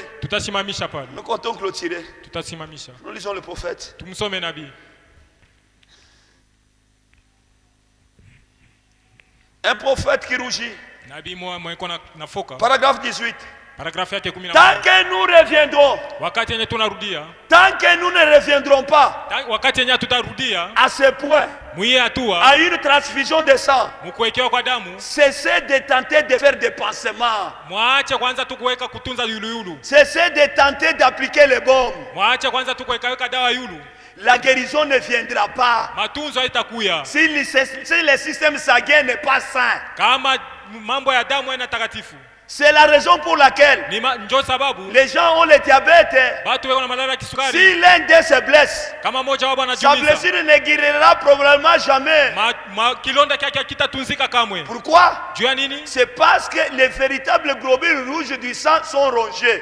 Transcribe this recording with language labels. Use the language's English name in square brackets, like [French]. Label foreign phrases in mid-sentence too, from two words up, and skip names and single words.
[French] Nous comptons clôturer. Nous lisons le prophète. Un prophète qui rougit. Paragraphe 18. Paragraphe yake 11. Tant que nous reviendrons, [Swahili] wakati yenye tunarudia, [French] tant que nous ne reviendrons pas [Swahili] wakati yenye tutarudia [French] à ce point, à une transfusion de sang, [Swahili] mkuwekewa kwa damu, [French] cessez de tenter de faire des pansements, [Swahili] mwache kwanza tukuweka kutunza yulu. [French] Cessez de tenter d'appliquer les bombes, [Swahili] mwache kwanza tukuweka dawa yulu. [French] La guérison ne viendra pas [Swahili] matunzo haitakuya [French] si le système sanguin n'est pas sain. [Swahili] Kama mambo ya damu yana takatifu. [French] C'est la raison pour laquelle les gens ont le diabète. Si l'un d'eux se blesse, sa blessure ne guérira probablement jamais. Pourquoi? C'est parce que les véritables globules rouges du sang sont rongés.